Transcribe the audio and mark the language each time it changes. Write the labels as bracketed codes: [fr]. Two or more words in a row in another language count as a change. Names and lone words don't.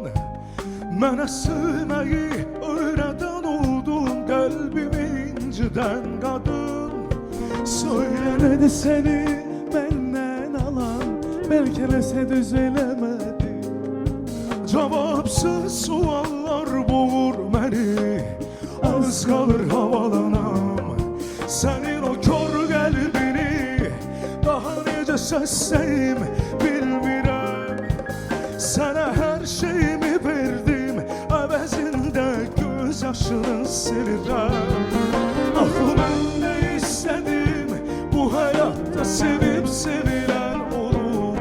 [az] Mənə sevməyi öyrədən oldun, qəlbimi inciden qadın. [tr] Söyle nedir seni benden alan, [az] belki nəsə düz eləmədi. [tr] Cevapsız suallar boğur beni, az kalır havalanam. [az] Senin o kör qəlbini daha necə səsləyim bilmirəm. Sənə hər şeyimi verdim, əvəzində göz yaşını silirəm. Axı mən də istədim, bu həyatda sevib sevilən olum.